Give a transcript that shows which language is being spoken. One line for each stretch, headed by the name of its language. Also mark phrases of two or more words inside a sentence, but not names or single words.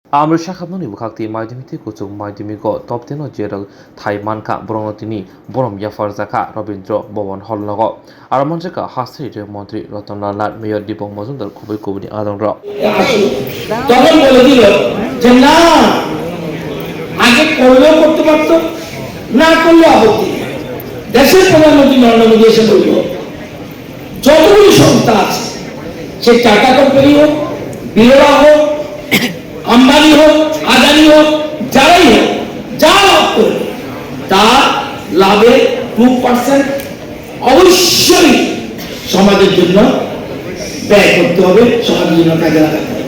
Kok Borok: Amritsar Khamnoni Bukhakti Maidimiti Kuchuk Maidimigo Topteno Jeral Thai Manka Bronotini Borom Jafar Zaka Robindro Bobon Holnago Aramanjaka Hastri Mantri Ratan Lalat Mayor Dipong Mazundar Kubi Kubini Adonra
Bangla: তখন বলে দিল যে না আগে করলেও করতে পারতো না করলে আপত্তি দেশের প্রধানমন্ত্রী নরেন্দ্র মোদী এসে বলল যতগুলি সংস্থা আছে সে টাটা কোম্পানি হোক বিড়লা হোক আম্বানি হোক আদানি হোক যারাই হোক যা লাভ করবে তা লাভের 2% অবশ্যই সমাজের জন্য ব্যয় করতে হবে, সমাজের জন্য কাজে লাগাতে হবে।